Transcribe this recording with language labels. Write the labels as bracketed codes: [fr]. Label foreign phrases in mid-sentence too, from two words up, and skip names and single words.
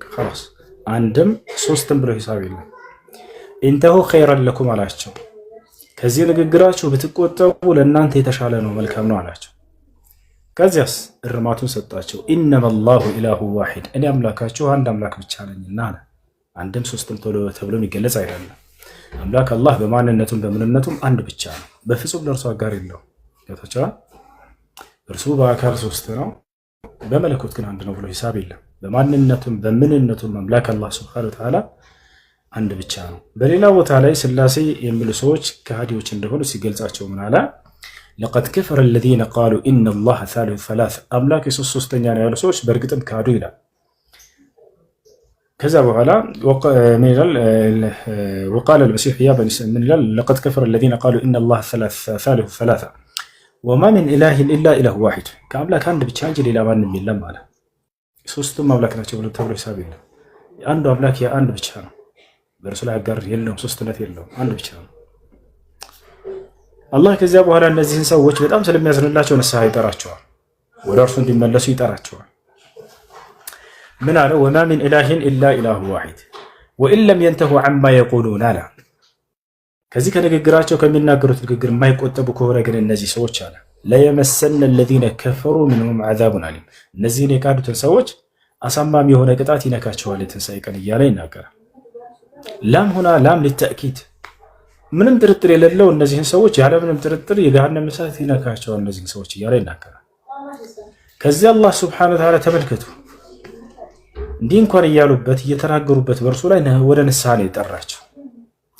[am] خلاص አንድም ሶስትም ብሎ ሂሳብ የለም። [ar] انتهوا خيرا لكم [am] አላቸው። ከዚህ ንግግራችሁ ብትቆጠቡ ለእናንተ የተሻለ ነው፣ መልካም ነው አላቸው። ከዚያስ እርማቱን ሰጣቸው። [ar] إنما الله إله واحد፣ [am] እኔ አምላካችሁ አንድ አምላክ ብቻ ነኝና አለ። አንድም ሶስትም ተብሎ የሚገለጽ አይደለም። አምላክ አላህ በማንነቱም በምንነቱም አንድ ብቻ ነው፣ በፍጹም ለእርሱ አጋር የለው። ገብታችኋል? እርሱ በአካል ሶስት ነው፣ በመለኮት ግን አንድ ነው ብሎ ሂሳብ የለም። በማንነቱም በምንነቱም አምላክ አላህ [ar] سبحانه وتعالى [am] አንድ ብቻ ነው። በሌላ ቦታ ላይ ስላሴ የሚሉ ሰዎች ከሃዲዎች እንደሆኑ ሲገልጻቸው ምን አለ? [ar] لقد كفر الذين قالوا ان الله ثالث ثلاث፣ [am] አምላክ ሶስተኛ ነው ያሉ ሰዎች በእርግጥም ካዱ ይላል። ከዛ በኋላ ምን ይላል? [ar] وقال المسيح يا بني من [am] ይላል? [ar] لقد كفر الذين قالوا ان الله ثالث ثلاثه وما من اله الا اله واحد፣ [am] ከአምላክ አንድ ብቻ እንጂ ሌላ ማንም የለም አለ። ሶስቱም አምላክ ናቸው ብሎ ተብሎ ሂሳብ የለም። አንዱ አምላክ አንድ ብቻ ነው፣ በእርሱ ላይ አጋር የለውም፣ ሶስትነት የለውም፣ አንድ ብቻ ነው አላህ። ከዚያ በኋላ እነዚህን ሰዎች በጣም ስለሚያዝንላቸው ንስሐ ይጠራቸዋል፣ ወደ እርሱ እንዲመለሱ ይጠራቸዋል። ምን አለ? [ar] وما من إله إلا إله واحد وإن لم ينتهوا عما يقولون [am] አለ። ከዚህ ከንግግራቸው ከሚናገሩት ንግግር የማይቆጠቡ ከሆነ ግን እነዚህ ሰዎች አለ [ar] ليمسن الذين كفروا منهم عذاب أليم፣ [am] እነዚህን የካዱትን ሰዎች አሳማሚ የሆነ ቅጣት ይነካቸዋል የትንሣኤ ቀን እያለ ይናገራል። [ar] لام هنا لام للتأكيد፣ [am] ምንም ጥርጥር የሌለው እነዚህን ሰዎች ያለምንም ጥርጥር የገሃነም እሳት ይነካቸዋል እነዚህን ሰዎች እያለ ይናገራል። ከዚህ አላህ [ar] سبحانه وتعالى [am] ተመልከቱ፣ እንዲህ እንኳን እያሉበት እየተናገሩበት በእርሱ ላይ ወደ ንስሐ ነው የጠራቸው።